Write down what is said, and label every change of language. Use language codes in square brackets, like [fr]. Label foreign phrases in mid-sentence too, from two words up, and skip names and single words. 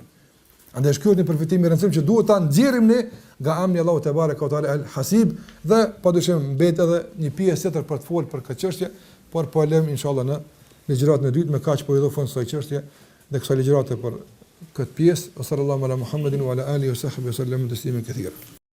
[sq] Andaj shkruhet në përfitim I rëndësishëm që duhet ta nxjerrim ne nga amri [ar] الله تبارك وتعالى الحسيب [sq] dhe padyshim mbet edhe një pjesë tjetër për të folur për këtë çështje, por po lëm inshallah në ligjëratën e dytë me kaq po I do fund kësaj çështje dhe kësaj ligjërate për këtë pjesë [ar] صلى الله على محمد وعلى آله وصحبه وسلم تسليما كثيرا.